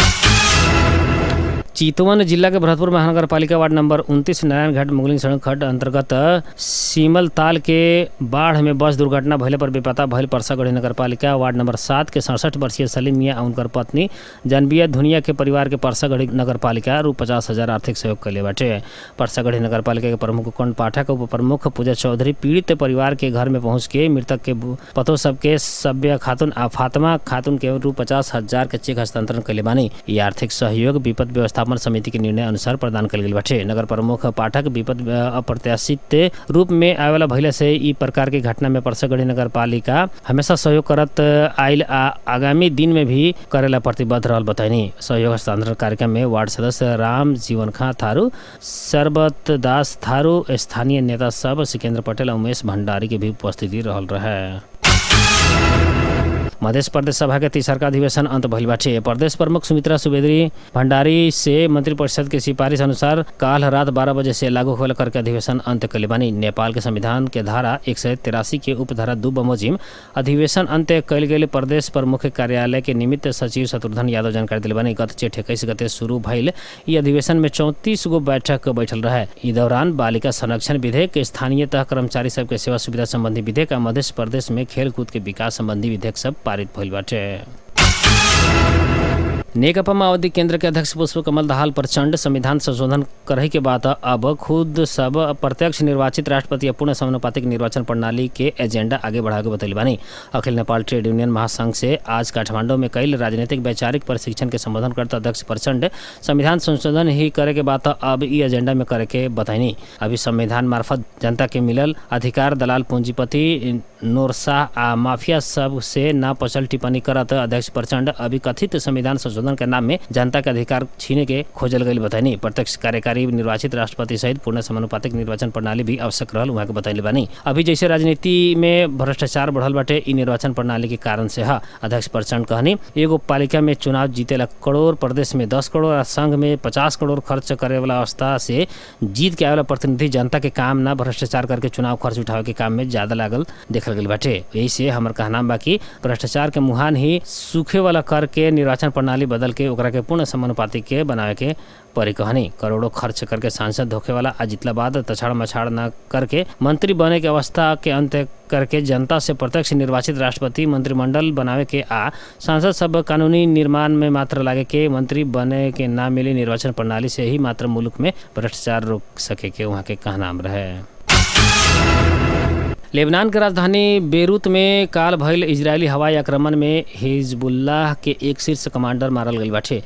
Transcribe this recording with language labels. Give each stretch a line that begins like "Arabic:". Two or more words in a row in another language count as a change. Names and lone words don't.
Bhojpuri: चितवन जिला के भरतपुर महानगर पालिका वार्ड नंबर 29 नारायणघाट मुगलिंग सड़क खंड अंतर्गत सीमल ताल के बाढ़ में बस दुर्घटना भइले पर बेपता भइल परसागढ़ी नगर पालिका वार्ड नंबर 7 के 67 वर्षीय सलीम मियाँ और उनकर पत्नी जानबिया धुनिया के परिवार के परसागढ़ी नगर पालिका रु 50,000 आर्थिक सहयोग कैले बाटे। परसागढ़ी नगर पालिका के प्रमुख कर्ण पाठक उप प्रमुख पूजा चौधरी पीड़ित परिवार के घर में पहुंच के मृतक के पतो सबके सभ्य खातून आ फातिमा खातून के रु 50,000 के चेक हस्तांतरण कैले बानी। ये आर्थिक सहयोग विपद व्यवस्थापन समिति के निर्णय अनुसार प्रदान कल गई बाटे। नगर प्रमुख पाठक विपद अप्रत्याशित रूप में आवेला भइले से ई प्रकार की घटना में परसागढ़ी नगर पालिका हमेशा सहयोग करत आइल आगामी दिन में भी करेला प्रतिबद्ध रहल बताइनी। सहयोग हस्तांतरण कार्यक्रम में वार्ड सदस्य राम जीवन खां थारू, सरबत दास थारू, स्थानीय नेता सब सिकेंद्र पटेल और उमेश भंडारी की भी उपस्थिति रहल रहे। मध्य प्रदेश सभा के 30वां अधिवेशन अंत भइल बाटे। प्रदेश प्रमुख सुमित्रा सुवेदी भंडारी से मंत्रिपरिषद के सिफारिश अनुसार काल रात 12 बजे से लागू होल करके अधिवेशन अंत कैले बानी। नेपाल के संविधान के धारा 183 के उपधारा 2 बमोजिम अधिवेशन अंत कैल गेल प्रदेश प्रमुख कार्यालय के निमित्त सचिव शत्रुघ्न यादव जानकारी दिले बानी। गत जेठ 21 गते शुरू भइल ई अधिवेशन में 34 गो बैठक बैठल रहे। ई दौरान बालिका संरक्षण विधेयक, स्थानीय तह कर्मचारी सबके सेवा सुविधा संबंधी विधेयक, मध्य प्रदेश में खेलकूद के विकास संबंधी विधेयक सब पारित भइल बाटे। नेकपा माओवादी केंद्र के अध्यक्ष पुष्पकमल दाहाल प्रचंड संविधान संशोधन करही के बाद अब खुद सब प्रत्यक्ष निर्वाचित राष्ट्रपति या पूर्ण समानुपातिक निर्वाचन प्रणाली के एजेंडा आगे बढ़ाके बतैले बानी। अखिल नेपाल ट्रेड यूनियन महासंघ से आज काठमांडू में कई राजनीतिक वैचारिक प्रशिक्षण के संबोधन करता अध्यक्ष प्रचंड संविधान संशोधन ही करे के बाद अब ई एजेंडा में करे के बताइनी। अभी संविधान मार्फत जनता के मिलल अधिकार दलाल पूंजीपति नोरशाह आ माफिया सब से ना पचल टिप्पणी करत अध्यक्ष प्रचंड अभी कथित संविधान संशोधन संशोधन के नाम में जनता के अधिकार छीने के खोजल गई बतानी। प्रत्यक्ष कार्यकारी निर्वाचित राष्ट्रपति सहित पूर्ण समानुपातिक निर्वाचन प्रणाली भी आवश्यक रहल वहाँ के बताइले बानी। अभी जैसे राजनीति में भ्रष्टाचार बढ़ल बाटे इ निर्वाचन प्रणाली के कारण से है। अध्यक्ष प्रचंड कहनी एगो पालिका में चुनाव जीतेला करोड़, प्रदेश में 10 करोड़ और संघ में 50 करोड़ खर्च करे वाला अवस्था से जीत के आवेला प्रतिनिधि जनता के काम ना भ्रष्टाचार करके चुनाव खर्च उठावे के काम में ज्यादा लागल देखल गई बाटे। यही से हमार कहना बा कि भ्रष्टाचार के मुहान ही सूखे वाला करके निर्वाचन प्रणाली बदल के ओकरा के पूर्ण समानुपातिक के बनावे के परी कहनी। करोड़ों खर्च करके सांसद धोखे वाला आ जितला बाद तछाड़ मछाड़ न करके मंत्री बने के अवस्था के अंत करके जनता से प्रत्यक्ष निर्वाचित राष्ट्रपति मंत्रिमंडल बनावे के आ सांसद सब कानूनी निर्माण में मात्र लागे के मंत्री बने के ना मिली निर्वाचन प्रणाली से ही मात्र मुल्क में भ्रष्टाचार रोक सके के वहाँ के कहना रहे। लेबनान के राजधानी बेरूत में काल भइल इजरायली हवाई आक्रमण में हिजबुल्लाह के एक शीर्ष कमांडर मारल गई बाटे।